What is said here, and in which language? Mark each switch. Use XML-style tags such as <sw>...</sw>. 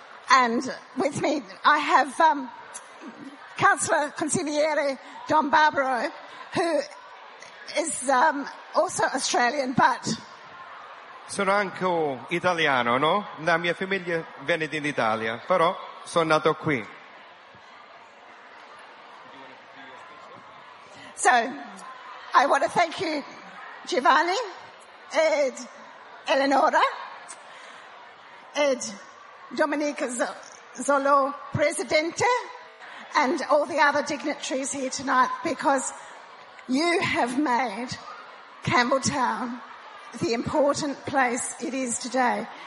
<en>And with me, I have Councillor Consigliere Don Barbaro, who is also Australian, but...</en> <it>Sono anche italiano, no? La mia famiglia viene dall'Italia, però sono nato qui.</it> <en>So, I want to thank you, Giovanni, and Eleonora, and Domenico Zolo, Presidente, and all the other dignitaries here tonight, because you have made Campbelltown the important place it is today.</en>